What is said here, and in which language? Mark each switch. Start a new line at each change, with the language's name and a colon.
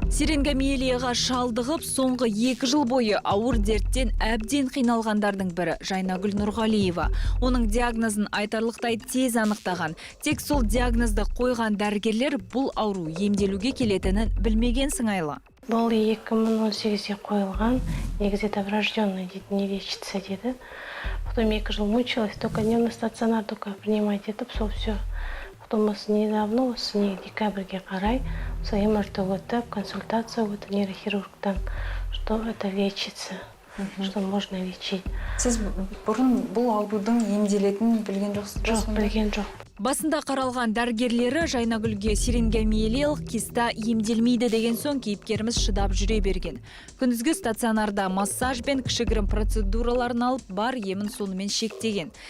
Kazakh: Сирингомиелияға шалдығып, соңғы 2 жыл бойы ауыр дерттен әбден қиналғандардың бірі Жайнагүл Нұрғалиева. Оның диагнозын айтарлықтай тез анықтаған. Тек сол диагнозды қойған дәрігерлер бұл ауру емделуге келетінін білмеген сыңайлы. Бұл 2018-де қойылған, негізі
Russian: это врожденный
Kazakh: дейді,
Russian: не лечится
Kazakh: дейді.
Russian: Потом 2 жыл мучилась, только дневный стационар только принимать
Kazakh: етіп, сол
Russian: все. Потом недавно,
Kazakh: осы декабрьге қарай, МРТ өтіп, консультация өтіп нейрохирургтан,
Russian: что это лечится, что можно лечить.
Kazakh: Сіз бұрын бұл аурудың емделетінін білген жоқсыз? Жоқ, білген жоқ. Басында қаралған дәрігерлері Жайнагүлге сирингомиелиялық киста емделмейді деген соң кейіпкеріміз шыдап жүре берген. Күндізгі стационарда массаж бен кішігірім процедураларын алып бар емін сонымен шектеген.